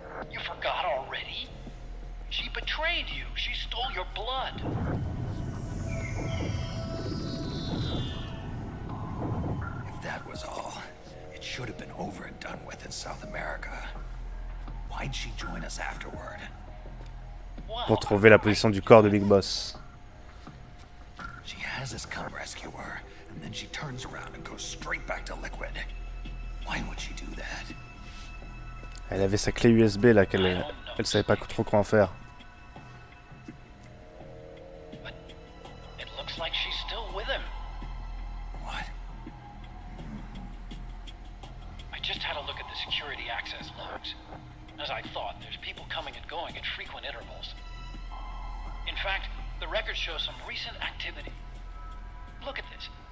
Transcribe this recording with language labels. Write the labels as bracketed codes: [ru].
[en] You forgot already? She betrayed you. She stole your blood. If that was all, it should have been over and done with in South America. Why'd she join us afterward? [fr] Pour trouver la position du corps de Big Boss. [en] She has us come rescue her, and then she turns around and goes straight back to Liquid. Why would she do that? [fr] Elle avait sa clé USB là, elle savait pas trop quoi en faire. [en] But it looks like she's still with him. What? I just had a look at the security access logs. As I thought, there's people coming and going at frequent intervals. In fact, the records show some recent activity. Look at this.